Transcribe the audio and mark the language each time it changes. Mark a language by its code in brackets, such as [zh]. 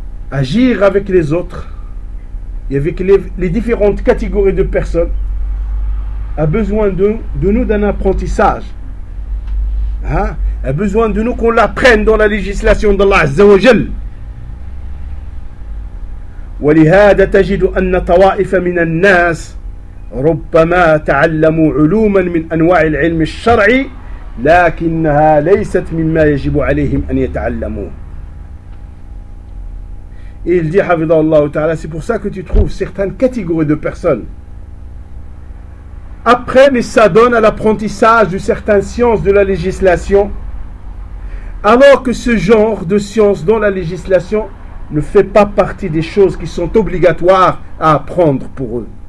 [fr] Agir avec les autres et avec les différentes catégories de personnes a besoin de nous d'un apprentissage. Hein? A besoin de nous qu'on l'apprenne dans la législation d'Allah Azza wa Jalla. [ar] ولهذا تجد أن طوائف من الناس ربما تعلموا علوما من أنواع العلم الشرعي لكنها ليست مما يجب عليهم أن يتعلموه. [fr] Il dit حفظه الله تعالى, c'est pour ça que tu trouves certaines catégories de personnes. Après, ils s'adonnent à l'apprentissage de certaines sciences de la législation, alors que ce genre de sciences dans la législation ne fait pas partie des choses qui sont obligatoires à apprendre pour eux.